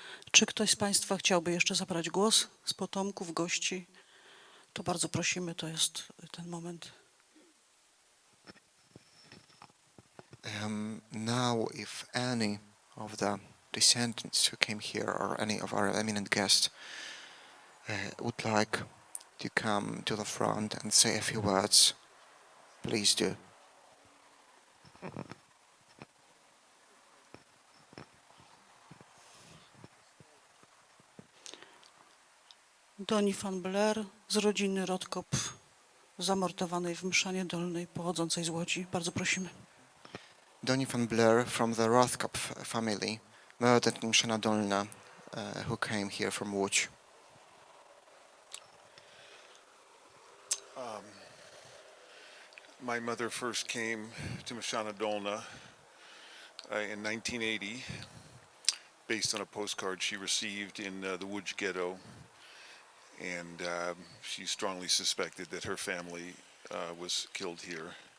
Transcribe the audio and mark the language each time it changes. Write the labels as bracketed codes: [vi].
[pl] Czy ktoś z Państwa chciałby jeszcze zabrać głos z potomków, gości? To bardzo prosimy, to jest ten moment. [en] Now, if any of the descendants who came here or any of our eminent guests would like to come to the front and say a few words, please do. [pl] Doni van Blair z rodziny Rotkop, zamordowanej w Mszanie Dolnej, pochodzącej z Łodzi. Bardzo prosimy. [en] Donny van Blair from the Rothkop family, murdered in Mszana Dolna, who came here from Łódź. My mother first came to Mshana Dolna in 1980, based on a postcard she received in the Łódź ghetto, and she strongly suspected that her family was killed here.